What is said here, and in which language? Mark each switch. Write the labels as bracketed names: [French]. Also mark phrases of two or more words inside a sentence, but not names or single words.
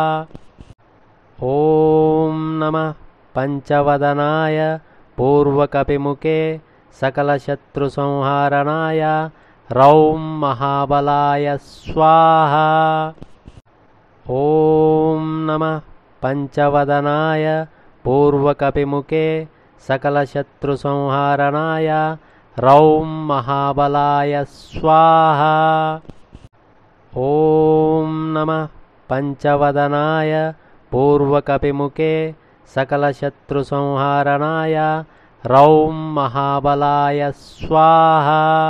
[Sanskrit] ఓం నమః పంచవదనాయ పూర్వకపిముఖే సకల శత్రు సంహారణాయ రౌం మహాబలాయ స్వాహా. ఓం నమః పంచవదనాయ పూర్వకపిముఖే सकलशत्रुसंहारणाय रौं महाबलाय स्वाहा। ॐ नमः पंचवदनाय पूर्वकपिमुखे सकलशत्रुसंहारणाय रौं महाबलाय स्वाहा।